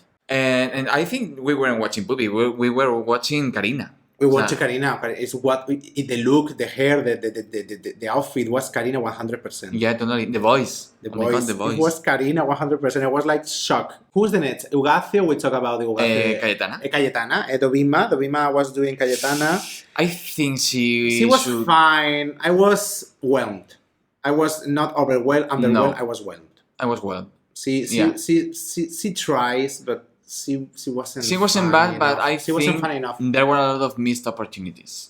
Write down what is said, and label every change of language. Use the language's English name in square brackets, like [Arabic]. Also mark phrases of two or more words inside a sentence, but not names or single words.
[English] And I think we weren't watching Puppy, we were watching Karina. We watched Karina. It's the look, the hair, the outfit was Karina 100%. Yeah, totally. The voice. The Oh my God, voice. the voice. It was Karina 100%. I was like shocked. Who's the next? Ugacio. We talk about the Ugacio. Cayetana. Cayetana. Dovima. Dovima was doing Cayetana. I think she was should... fine. I was whelmed. I was not overwhelmed. Underwhelmed. No. I was whelmed. I was well. She tries, but she wasn't. She wasn't funny bad, but enough. I she think wasn't funny enough. there were a lot of missed opportunities.